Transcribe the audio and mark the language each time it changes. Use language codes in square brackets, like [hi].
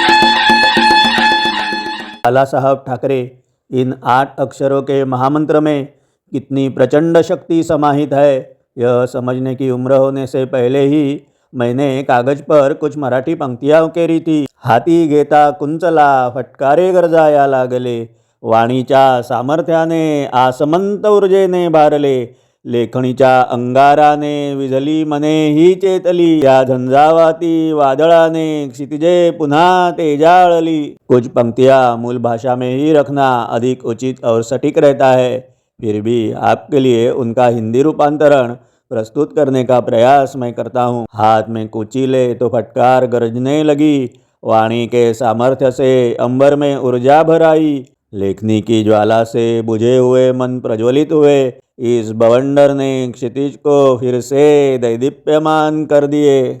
[hi] बाला साहब ठाकरे, इन 8 अक्षरों के महामंत्र में कितनी प्रचंड शक्ति समाहित है, यह समझने की उम्र होने से पहले ही मैंने कागज पर कुछ मराठी पंक्तियां उकेरी थी। [mr] हाती घेता कुंचला, फटकारे गरजाया लागले, वाणीच्या सामर्थ्याने आसमंत ऊर्जेने भारले, लेखणीच्या अंगाराने विझली मने ही चेतली, या झंझावाती वादळाने क्षितिजे पुन्हा तेजाळली। [hi] कुछ पंक्तियां मूल भाषा में ही रखना अधिक उचित और सटीक रहता है, फिर भी आपके लिए उनका हिंदी रूपांतरण प्रस्तुत करने का प्रयास मैं करता हूँ। हाथ में कुचीले तो फटकार गरजने लगी, वाणी के सामर्थ्य से अंबर में ऊर्जा भर आई, लेखनी की ज्वाला से बुझे हुए मन प्रज्वलित हुए, इस बवंडर ने क्षितिज को फिर से दैदीप्यमान कर दिए।